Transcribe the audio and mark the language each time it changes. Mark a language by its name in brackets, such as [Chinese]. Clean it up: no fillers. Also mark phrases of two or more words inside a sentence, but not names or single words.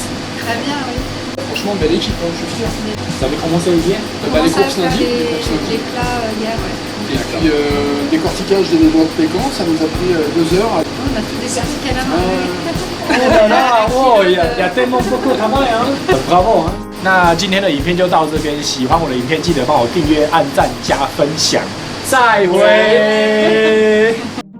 [French] Très bien, oui. Franchement, belle équipe, hein, je suis fier. Vous avez commencé hier? Bah, On les commence à courses faire lundi. les plats hier, ouais. Et puis, décortiquage des noix de pécan, ça nous a pris 2 heures. On a tout décortiqué à la main. Oh là là，哦，il y a tellement beaucoup de travail 啊，Bravo 啊！ [Chinese] 那今天的影片就到这边，喜欢我的影片记得帮我订阅、按赞、加分享，再会。